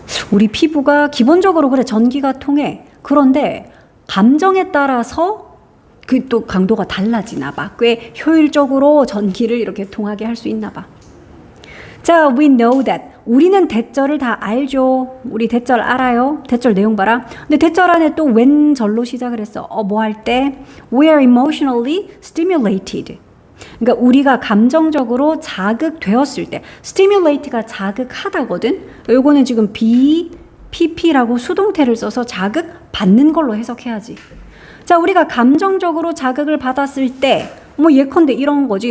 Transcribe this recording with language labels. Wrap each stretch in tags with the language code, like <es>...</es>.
<ko>우리 피부가 기본적으로 그래 전기가 통해. 그런데 감정에 따라서 그 또 강도가 달라지나 봐. 꽤 효율적으로 전기를 이렇게 통하게 할 수 있나 봐. 자,</ko> <en>we know that.</en> <ko>우리는 대절을 다 알죠. 우리 대절 알아요. 대절 내용 봐라. 근데 대절 안에 또 when 절로 시작을 했어. 뭐 할 때?</ko> <en>We are emotionally stimulated.</en> <ko>그러니까 우리가 감정적으로 자극되었을 때. stimulate가 자극하다거든. 요거는 지금 PP라고 수동태를 써서 자극받는 걸로 해석해야지. 자, 우리가 감정적으로 자극을 받았을 때, 뭐 예컨대 이런 거지.</ko>